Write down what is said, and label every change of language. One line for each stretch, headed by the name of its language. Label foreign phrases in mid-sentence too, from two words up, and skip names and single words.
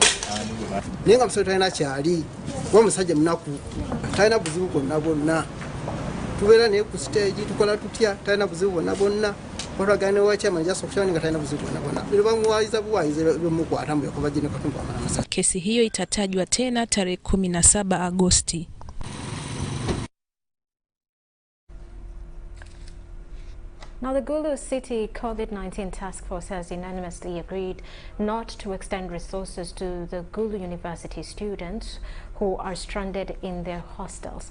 Ganda: naye nga musajja talina kyali kuba omusajja munaku talina buzibu bwonna bwonna tubeera naye ku stage tukola tutya talina buzibu bwonna bwonna watwagana newakyama nejasa okukyama nga talina buzibu bwonna bwonna bero bamuwayiza buwayiza bemukwatamu yakuba jine katumba amala masa.
Swahili: Kesi hiyo itatajwa tena tarehe 17 Agosti.
English: Now, the Gulu City COVID-19 Task Force has unanimously agreed not to extend resources to the Gulu University students who are stranded in their hostels.